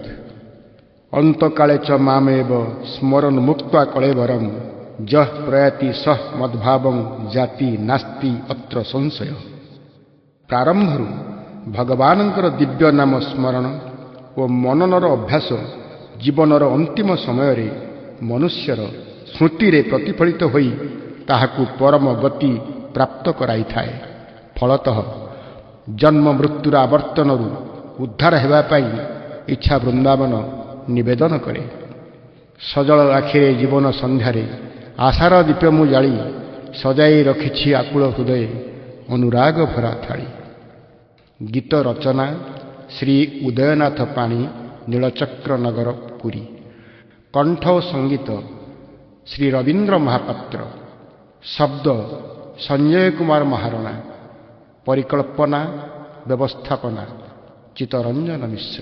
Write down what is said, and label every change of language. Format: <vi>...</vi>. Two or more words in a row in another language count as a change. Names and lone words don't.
<sa>अंतकाले च मामेव स्मरण मुक्त्वा कलेवरम जह प्रयाति सह मद्भावं जाति नास्ति अत्र संशय।</sa> <or>ପ୍ରାରମ୍ଭରୁ ଭଗବାନଙ୍କର ଦିବ୍ୟ ନାମ ସ୍ମରଣ ଓ ମନନର ଅଭ୍ୟାସ ଜୀବନର ଅନ୍ତିମ ସମୟ ରେ ମନୁଷ୍ୟର ସ୍ମୃତି ରେ ପ୍ରତିଫଳିତ ହୋଇ ତାହାକୁ ପରମ ଗତି ପ୍ରାପ୍ତ କରାଇ ଥାଏ। ଫଳତଃ ଜନ୍ମ ମୃତ୍ୟୁର ଆବର୍ତ୍ତନରୁ ଉଦ୍ଧାର ହେବା ପାଇଁ ଇଚ୍ଛା ବୃନ୍ଦାବନ ନିବେଦନ କରେ। ସଜଳ ଆଖିରେ ଜୀବନ ସନ୍ଧ୍ୟାରେ ଆଶାର ଦୀପ ମୁଁ ଜାଳି ସଜାଇ ରଖିଛି ଆକୁଳ ହୃଦୟ ଅନୁରାଗ ଭରା ଥାଳି। ଗୀତ ରଚନା ଶ୍ରୀ ଉଦୟନାଥ ପାଣି, ନୀଳଚକ୍ର ନଗର, ପୁରୀ। କଣ୍ଠ ଓ ସଙ୍ଗୀତ ଶ୍ରୀ ରବୀନ୍ଦ୍ର ମହାପାତ୍ର। ଶବ୍ଦ ସଞ୍ଜୟ କୁମାର ମହାରଣା। ପରିକଳ୍ପନା ବ୍ୟବସ୍ଥାପନା ଚିତ୍ତରଞ୍ଜନ ମିଶ୍ର।</or>